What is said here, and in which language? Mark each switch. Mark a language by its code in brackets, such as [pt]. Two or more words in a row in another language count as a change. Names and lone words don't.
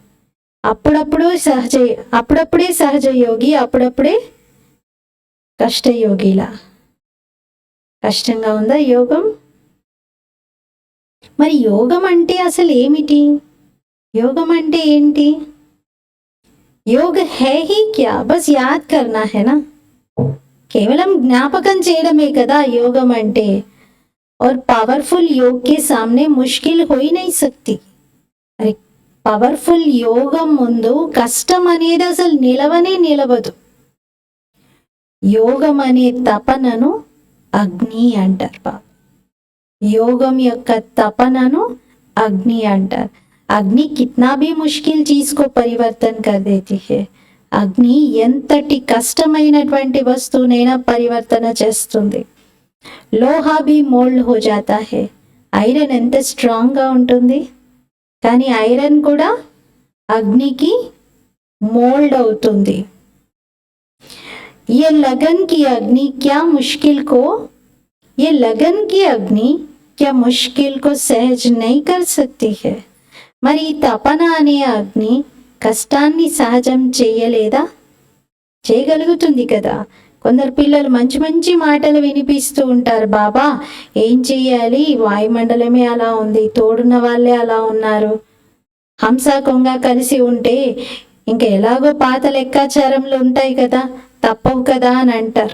[te] అప్పుడప్పుడే సహజ యోగి, అప్పుడప్పుడే కష్టయోగిలా. కష్టంగా ఉందా యోగం? మరి యోగం అంటే అసలు ఏమిటి? యోగం అంటే ఏంటి? [hi] योग है ही क्या, बस याद करना है ना. [te] కేవలం జ్ఞాపకం చేయడమే కదా యోగం అంటే. [hi] और पावरफुल योग के सामने मुश्किल हो ही नहीं सकती. [te] अरे పవర్ఫుల్ యోగం ముందు కష్టం అనేది అసలు నిలవనే నిలవదు. యోగం అనే తపనను అగ్ని అంటారు బాబా. యోగం యొక్క తపనను అగ్ని అంటారు. [hi] अग्नि कितना भी मुश्किल चीज़ को परिवर्तन कर देती है. [te] అగ్ని ఎంతటి కష్టమైనటువంటి వస్తువునైనా పరివర్తన చేస్తుంది. [hi] लोहा भी मोल्ड हो जाता है. [te] ఐరన్ ఎంత స్ట్రాంగ్గా ఉంటుంది, కానీ ఐరన్ కూడా అగ్నికి మోల్డ్ అవుతుంది. [hi] ये लगन की अग्नि क्या मुश्किल को सहज नहीं कर सकती है. [te] మరి ఈ తపన అనే అగ్ని కష్టాన్ని సహజం చేయలేదా? చేయగలుగుతుంది కదా. కొందరు పిల్లలు మంచి మంచి మాటలు వినిపిస్తూ ఉంటారు, బాబా ఏం చెయ్యాలి, వాయుమండలమే అలా ఉంది, తోడున్న వాళ్ళే అలా ఉన్నారు, హంస కొంగ కలిసి ఉంటే ఇంకా ఎలాగో పాత లెక్కాచారంలో ఉంటాయి కదా, తప్పవు కదా అని అంటారు.